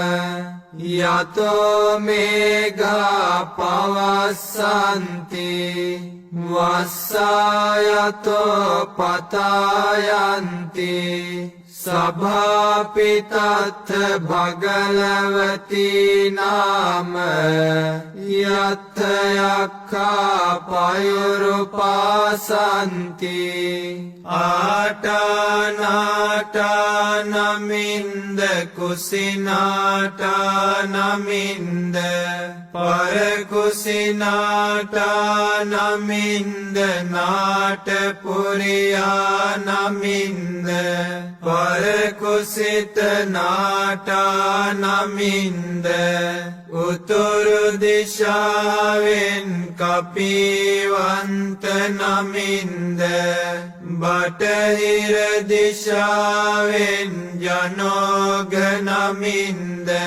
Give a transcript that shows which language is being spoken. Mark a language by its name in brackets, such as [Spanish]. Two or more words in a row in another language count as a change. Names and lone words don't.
[Pali] යතෝ මේඝා පවස්සන්ති වස්සායතෝ පතායන්ති සභාපිතත්ථ භගලවති නාම යත්ථ යක්ඛා පයුරුපාසන්ති [Sinhala] ආටානාටා නමින්ද කුසිනාටා නමින්ද පරකුසිනාටා නමින්ද නාටපුරියා නමින්ද පරකුසිත නාටා නමින්ද උතුරු දිශාවෙන් කපිවන්ත නමින්ද බටහිර දිශාවෙන් ජනෝග නමින්ද